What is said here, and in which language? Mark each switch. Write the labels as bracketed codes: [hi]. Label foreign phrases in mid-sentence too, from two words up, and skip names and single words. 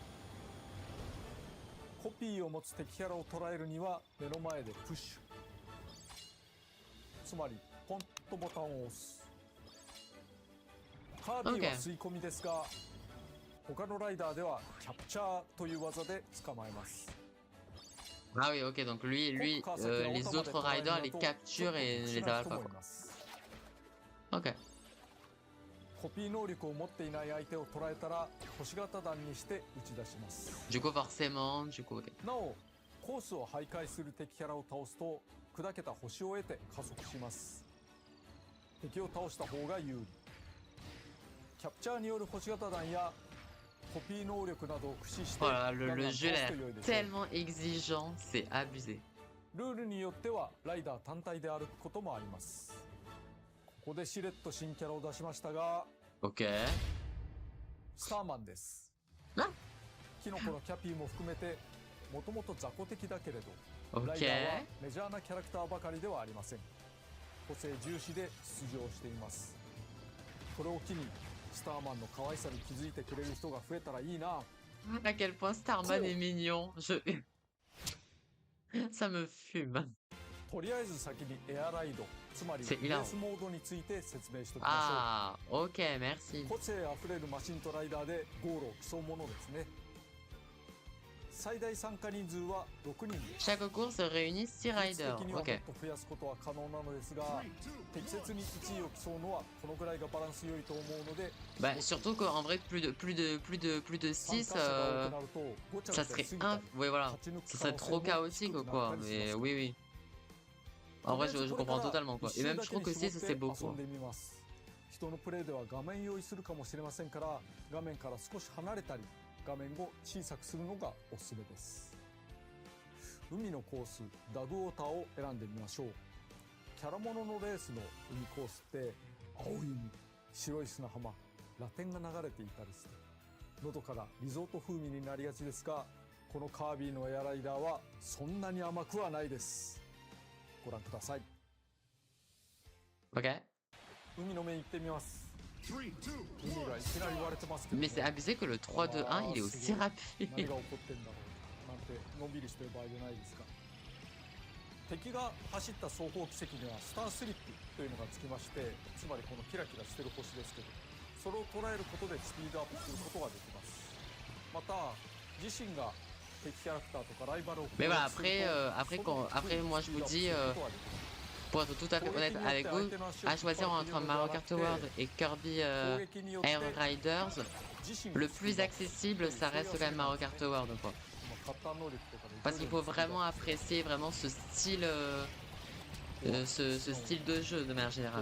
[ja] コピーを持つ敵キャラを捉えるには目の前でプッシュ、つまりポンとボタンを押す。カービィは吸い込みですが、他のライダーではキャプチャーという技で捕まえます。 [fr] Ah oui, ok, donc lui, les autres riders les capturent et les avalent pas quoi. Ok. [ja] コピー能力を持っていない相手を捉えたら星型弾にして打ち出します。 [fr] Du coup forcément, du coup, ok. [ja] なおコースを徘徊する敵キャラを倒すと砕けた星を得て加速します。敵を倒した方が有利。キャプチャーによる星型弾やコピー能力などを駆使して [fr] Voilà, [ja] ガンガン [fr] le [ja] 倒 [fr] jeu [ja] す [fr] a [ja] と [fr] l'air [ja] 良いでしょう。 [fr] tellement exigeant, c'est abusé. [ja] ルールによってはライダー単体で歩くこともあります。ここでしれっと新キャラを出しましたが、 [fr] Ok. [ja] スターマンです。あキノコのキャピーも含めてもともと雑魚敵だけれど、 [fr] Ok. [ja] ライダーはメジャーなキャラクターばかりではありません。個性重視で出場しています。これを機にスターマンの可愛さに気づいてくれる人が増えたらいいな。 [fr] À quel point Starman est mignon. Ça me fume. [ja] とりあえず先にエアライド、つまりレ [fr] C'est [ja] ー [fr] hilarant. [ja] スモードについて説明しておきま [fr] Ah, ok, merci. [ja] しょう。個性あふれるマシンとライダーでゴールを競うものですね。最大参加人数は6人です。 [fr] Chaque course réunit 6 riders. [ja] 的にはもっ [fr] Ok. [ja] と増やすことは可能なのですが、適切に1位を競うのはこのぐらいがバランス良いと思うので、 [fr] Bah, surtout qu'en vrai, plus de 6, [ja] 参加者が多くなるとごちゃ [fr] ça [ja] ごちゃ [fr] serait [ja] しすぎた [fr] un... [ja] り [fr] Ouais, voilà. [ja] 勝ち抜く [fr] Ça [ja] 可 [fr] serait [ja] 能 [fr] trop [ja] 性も低 [fr] chaotique, [ja] くな [fr] quoi. [ja] ったりし [fr] Mais [ja] ます。 [fr] oui, oui. En vrai, je comprends totalement, quoi. Et même, je trouve que 6, c'est beau, [ja] 遊 [fr] quoi. [ja] んでみます。人のプレイでは画面用意するかもしれませんから、画面から少し離れたり画面を小さくするのがおすすめです。海のコースダグウォーターを選んでみましょう。キャラもののレースの海コースって青い海、白い砂浜、ラテンが流れていたりしてのどかなリゾート風味になりがちですが、このカービィのエアライダーはそんなに甘くはないです。ご覧ください。 [fr] Ok. [ja] 海の面行ってみます。 3, 2, 海がいきなり言われてますけど、 [fr] Mais c'est abusé que le 3-2-1, il est aussi [ja] 何 [fr] rapide. [ja] が起こってんだろうなんてのんびりしてる場合じゃないですか。敵が走った双方奇跡にはスタースリップというのがつきまして、つまりこのキラキラしてる星ですけど、それを捉えることでスピードアップすることができます。また自身が敵キャラクターとかライバルを [fr] Mais voilà, après, moi je vous dis, pour être tout à fait honnête avec vous, à choisir entre Mario Kart World et Kirby Air Riders, le plus accessible, ça reste quand même Mario Kart World, quoi. Parce qu'il faut vraiment apprécier vraiment ce style, ce style de jeu de manière générale.